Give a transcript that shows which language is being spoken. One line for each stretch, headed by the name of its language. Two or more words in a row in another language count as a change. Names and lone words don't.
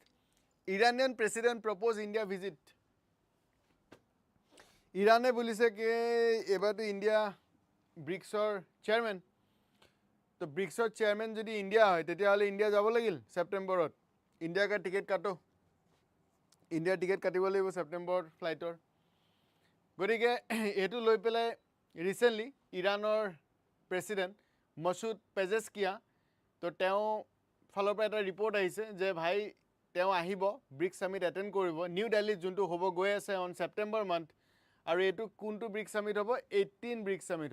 English: Iranian president proposed India visit.
Assamese: Irane bolise ke ebar to India BRICS-or chairman. To BRICS-or chairman jodi India hoy tetia hole India jabo lagil September ot. India ka ticket kato. India ticket katibo lagibo September flight-or. Gorike etu loi pelai recently Iran-or president Masoud Pezeshkian to teo ফালৰ পৰা এটা ৰিপৰ্ট আহিছে যে ভাই তেওঁ আহিব ব্ৰিক্স সামিট এটেন্ড কৰিব নিউ দিল্লীত যোনটো হ'ব গৈ আছে
English: on September month
Assamese: আৰু এটো কোনটো ব্ৰিক্স সামিট হ'ব 18 ব্ৰিক্স সামিট